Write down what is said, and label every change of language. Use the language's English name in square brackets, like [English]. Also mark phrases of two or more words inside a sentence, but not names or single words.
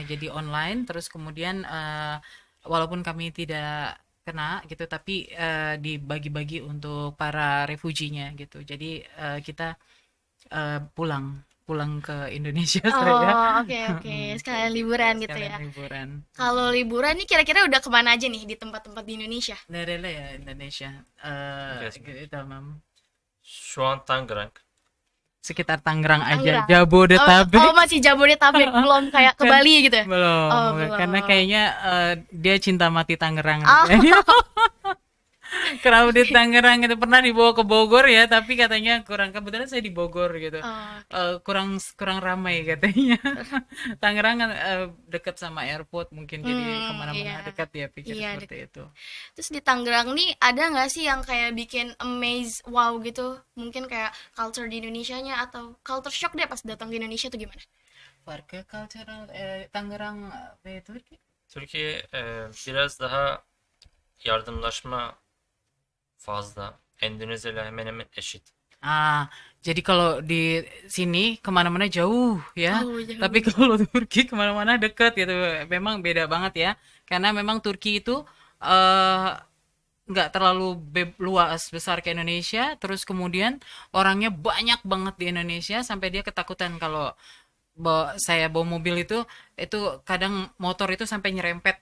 [Indonesian] Jadi online terus kemudian walaupun kami tidak kena gitu tapi dibagi-bagi untuk para refuginya gitu. Jadi kita pulang ke Indonesia saya. Oh, oke. Sekalian liburan gitu ya. Sekalian liburan. Kalau liburan nih kira-kira udah kemana aja nih di tempat-tempat di Indonesia? [Turkish] Nereli ya Indonesia? [English] Yes. [Turkish] Tamam. Şu an Tangerang. [Indonesian] Sekitar Tangerang aja, Tangerang. Jabodetabek. Oh, masih Jabodetabek, belum kayak ke Bali gitu ya? Belum, Oh, belum. karena kayaknya dia cinta mati Tangerang. Oh. Kalau di Tangerang itu pernah dibawa ke Bogor ya, tapi katanya kurang, kebetulan saya di Bogor gitu. Oh, Kurang ramai katanya. Tangerang kan dekat sama airport mungkin jadi kemana-mana iya. dekat ya pikir Iya, seperti itu. Terus di Tangerang nih ada nggak sih yang kayak bikin amaze, wow gitu? Mungkin kayak culture di Indonesianya atau [English] culture shock [Indonesian] deh pas datang ke Indonesia tuh gimana? [Turkish] Farklı cultural Tangerang ve Türkiye. Türkiye biraz daha yardımlaşma fazla. Endonezya ile hemen hemen eşit. [Indonesian] Jadi kalau di sini kemana-mana jauh ya, Oh, jauh. tapi kalau Turki kemana-mana dekat gitu. Memang beda banget ya, karena memang Turki itu nggak terlalu luas besar ke Indonesia. Terus kemudian orangnya banyak banget di Indonesia sampai dia ketakutan kalau saya bawa mobil itu kadang motor itu sampai nyerempet